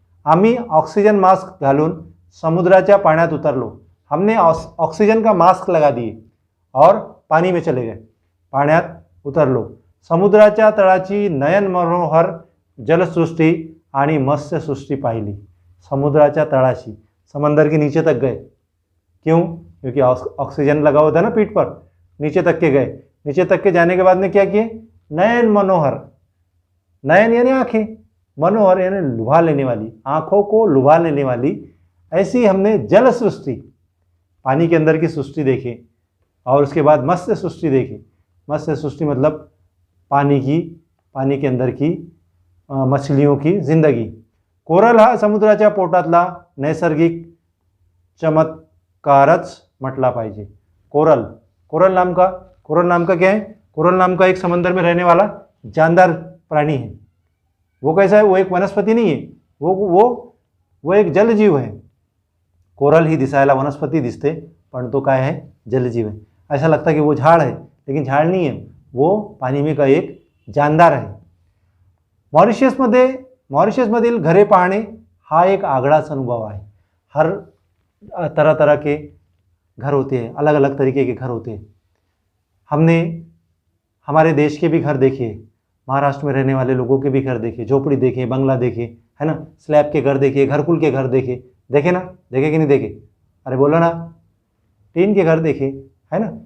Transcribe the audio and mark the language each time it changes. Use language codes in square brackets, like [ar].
[mr] आम्ही oxygen mask घालून समुद्राच्या पाण्यात उतरलो। [hi] हमने ऑक्सीजन का मास्क लगा दिए और पानी में चले गए, [mr] पाण्यात उतरलो। समुद्राच्या तळाची नयन मनोहर जलसृष्टि आणि मत्स्यसृष्टि पाहिली। समुद्राच्या तळाशी, [hi] समंदर के नीचे तक गए। क्यों? क्योंकि ऑक्सीजन लगा हुआ था ना पीठ पर। नीचे तक के गए। नीचे तक के जाने के बाद में क्या किए? नयन मनोहर, नयन यानी आंखें, मनोहर यानी लुभा लेने वाली, आंखों को लुभा लेने वाली ऐसी हमने जल सृष्टि, पानी के अंदर की सृष्टि देखे। और उसके बाद मत्स्य सृष्टि देखे। मत्स्य सृष्टि मतलब पानी के अंदर की मछलियों की जिंदगी। [mr] कोरल हा समुद्राच्या पोटातला नैसर्गिक चमत्कारच म्हटला पाहिजे। [hi] कोरल नाम का क्या है? कोरल नाम का एक समंदर में रहने वाला जानदार प्राणी है। वो कैसा है? वो एक वनस्पति नहीं है, वो एक जलजीव है। [mr] कोरल ही दिसायला वनस्पति दिसते पण तो काय है? [hi] जलजीव है। ऐसा लगता है कि वो झाड़ है, लेकिन झाड़ नहीं है, वो पानी में का एक जानदार है। [mr] मॉरिशसमधील घरे पाहणे हा एक आगळाच अनुभव आहे। [hi] हर तरह के घर होते हैं, अलग अलग तरीके के घर होते हैं। हमने हमारे देश के भी घर देखे, महाराष्ट्र में रहने वाले लोगों के भी घर देखे, झोपड़ी देखे, बंगला देखे, है ना, स्लैब के घर देखे, घरकुल के घर देखे। देखे ना? देखे कि नहीं देखे? अरे बोलो ना। टीन के घर देखे, है ना।